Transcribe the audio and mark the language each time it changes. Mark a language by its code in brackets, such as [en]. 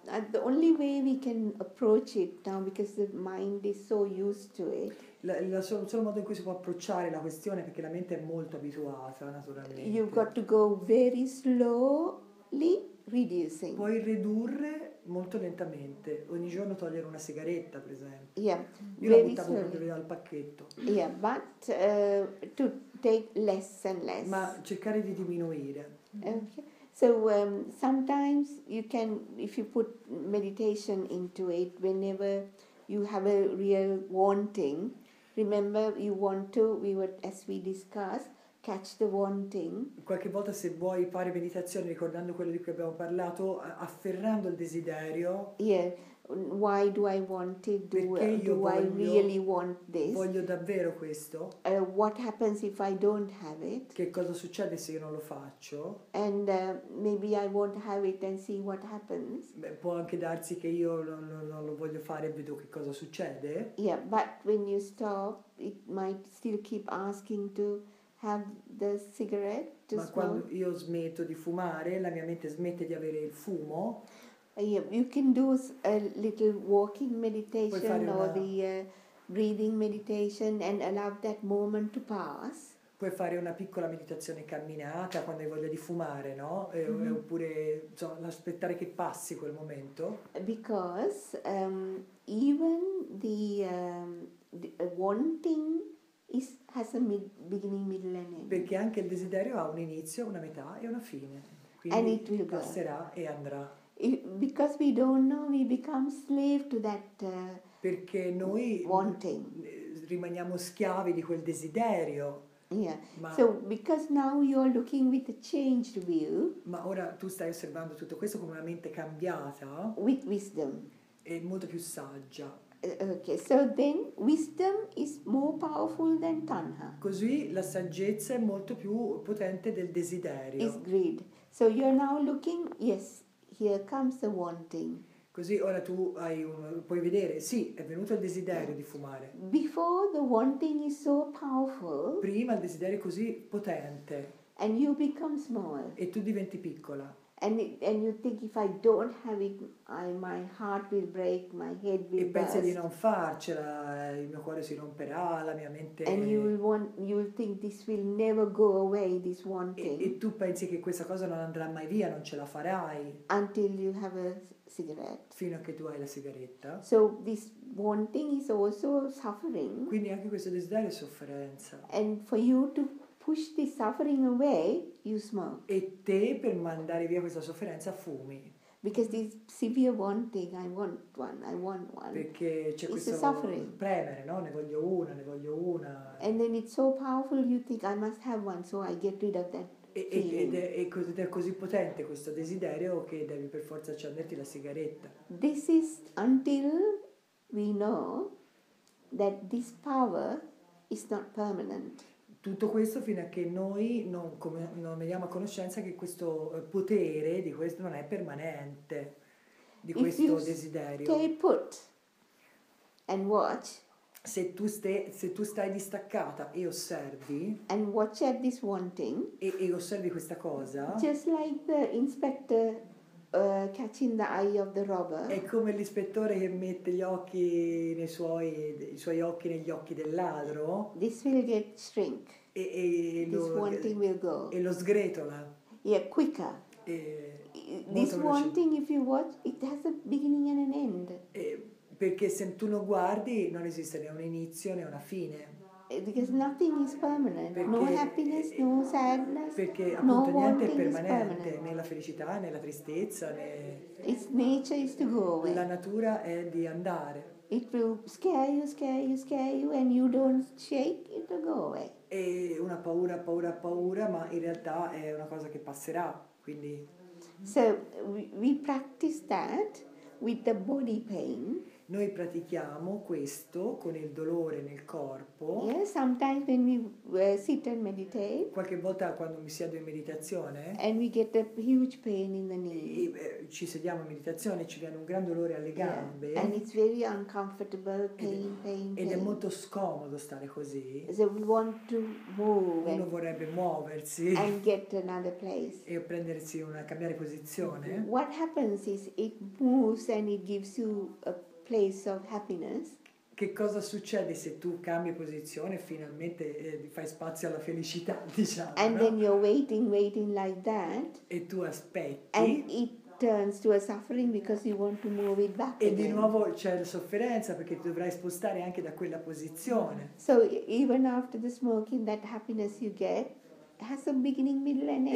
[en] The only way we can approach it now, because the mind is so used to it. [it] Il solo modo in cui si può approcciare la questione, perché la mente è molto abituata, naturalmente. [en] You've got to go very slowly reducing. [it] Puoi ridurre molto lentamente, ogni giorno togliere una sigaretta, per esempio. [en] Yeah, [it] io la buttavo proprio via dal pacchetto. [en] Yeah, but to take less and less. [it] Ma cercare di diminuire. [en] Okay. So sometimes you can, if you put meditation into it, whenever you have a real wanting, remember you want to, as we discussed, catch the wanting. [it] Qualche volta se vuoi fare meditazione ricordando quello di cui abbiamo parlato, afferrando il desiderio. [en] Yeah. Why do I want it? Do I really want this? [it] Voglio davvero questo? [en] What happens if I don't have it? [it] Che cosa succede se io non lo faccio? [en] And maybe I won't have it and see what happens. [it] Può anche darsi che io non lo voglio fare e vedo che cosa succede. [en] Yeah, but when you stop, it might still keep asking to have the cigarette. [it] Ma quando io smetto di fumare, la mia mente smette di avere il fumo. [en] Yeah, you can do a little walking meditation or the breathing meditation and allow that moment to pass. [it] Puoi fare una piccola meditazione camminata quando hai voglia di fumare, no? Oppure insomma, aspettare che passi quel momento. [en] Because even the wanting has a beginning, middle and end. [it] Perché anche il desiderio ha un inizio, una metà e una fine. Quindi passerà e andrà. [en] Because we don't know, we become slave to that [it] perché noi rimaniamo schiavi di quel desiderio. [en] Yeah. So because now you are looking with a changed view. [it] Ma ora tu stai osservando tutto questo con una mente cambiata. [en] With wisdom. [it] E molto più saggia. [en] Okay, so then wisdom is more powerful than tanha. [it] Così la saggezza è molto più potente del desiderio. [en] Is greed. So you're now looking, yes. Here comes the wanting. [it] Così ora tu puoi vedere, sì, è venuto il desiderio di fumare. [en] Before the wanting is so powerful. [it] Prima il desiderio è così potente. [en] And you become small. [it] E tu diventi piccola. [en] And you think if I don't have it, my heart will break, my head will burst. [it] E pensi di non farcela, il mio cuore si romperà, la mia mente. [en] And you will think this will never go away, this wanting. [it] E tu pensi che questa cosa non andrà mai via, non ce la farai. [en] Until you have a cigarette. [it] Fino a che tu hai la sigaretta. [en] So this wanting is also suffering. [it] Quindi anche questo desiderio è sofferenza. [en] And for you to push the suffering away, you smoke. [it] E te per mandare via questa sofferenza fumi. [en] Because this severe wanting, I want one. [it] Perché c'è questo premere, no? Ne voglio una. [en] And then it's so powerful, you think I must have one, so I get rid of that. [it] Ed è così potente questo desiderio che devi per forza accenderti la sigaretta. [en] This is until we know that this power is not permanent. [it] Tutto questo fino a che noi non veniamo a conoscenza che questo potere di questo non è permanente, di questo desiderio. [en] Stay put and watch. [it] Se tu stai distaccata e osservi [en] and watch at this wanting, [it] e osservi questa cosa, [en] just like the inspector catching the eye of the robber, [it] è come l'ispettore che mette gli occhi i suoi occhi negli occhi del ladro. [en] This will get shrink. This wanting will go. [it] E lo sgretola. [en] Yeah, quicker. This wanting, if you watch, it has a beginning and an end. Perché se tu lo guardi non esiste né un inizio né una fine. Because nothing is permanent. No happiness, no sadness. [it] Perché appunto niente è permanente, né la felicità né la tristezza né. [en] Its nature is to go away. [it] La natura è di andare. [en] It will scare you, and you don't shake, it will go away. [it] È una paura, ma in realtà è una cosa che passerà, quindi. [en] So we practice that with the body pain. [it] Noi pratichiamo questo con il dolore nel corpo. [en] Yes, sometimes when we sit and meditate. [it] Qualche volta quando mi siedo in meditazione. [en] And we get a huge pain in the knee. [it] Ci sediamo in meditazione e ci viene un gran dolore alle gambe. [en] And it's very uncomfortable, pain. [it] Ed è molto scomodo stare così. [en] So we want to move. [it] Uno vorrebbe muoversi. [en] And get to another place. [it] E cambiare posizione. [en] What happens is it moves and it gives you a place of happiness. [it] Che cosa succede se tu cambi posizione e finalmente fai spazio alla felicità, diciamo? [en] And then you're waiting like that. [it] E tu aspetti. [en] And it turns to a suffering because you want to move it back [it] e [en] again. [it] Di nuovo c'è la sofferenza perché ti dovrai spostare anche da quella posizione. [en] So even after the smoking, that happiness you get has a beginning, middle and end.